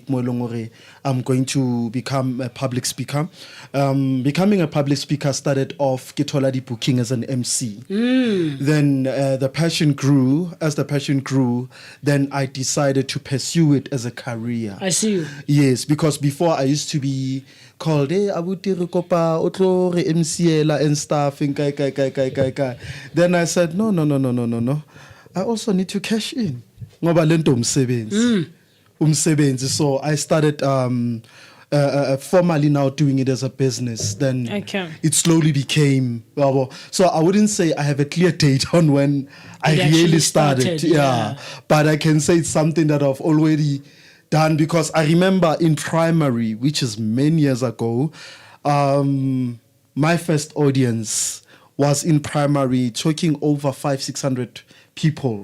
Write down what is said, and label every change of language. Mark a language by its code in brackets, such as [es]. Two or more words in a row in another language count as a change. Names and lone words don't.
[en] I'm going to become a public speaker. Becoming a public speaker started off Kitoladi booking as an MC. Then the passion grew. As the passion grew, then I decided to pursue it as a career. I see you. Yes, because before I used to be called, [st] hey, abuti re kopa otlo re MCela [en] and stuff. Then I said, no. I also need to cash in. [zu] Ngoba lento umsebenzi. [en] So I started formally now doing it as a business. Then it slowly became. So I wouldn't say I have a clear date on when I really started. Yeah. But I can say it's something that I've already done, because I remember in primary, which is many years ago, my first audience was in primary, talking over 500-600 people.